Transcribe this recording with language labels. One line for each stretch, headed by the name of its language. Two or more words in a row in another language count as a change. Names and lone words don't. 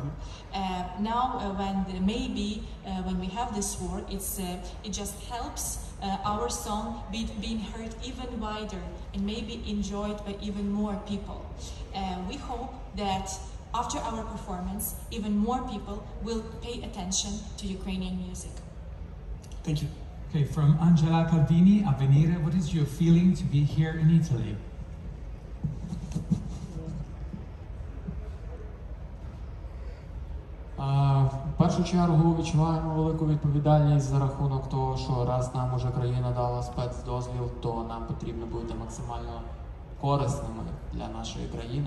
English: Now, when we have this war, it just helps our song being heard even wider and maybe enjoyed by even more people. We hope that after our performance, even more people will pay attention to Ukrainian music. Thank you. Okay, from Angela Caldini, Avvenire, what is your feeling to be here in Italy?
Ukrainian: В першу чергу відчуваємо велику відповідальність за рахунок того, що раз нам уже країна дала спецдозвіл, то нам потрібно бути максимально корисними для нашої країни.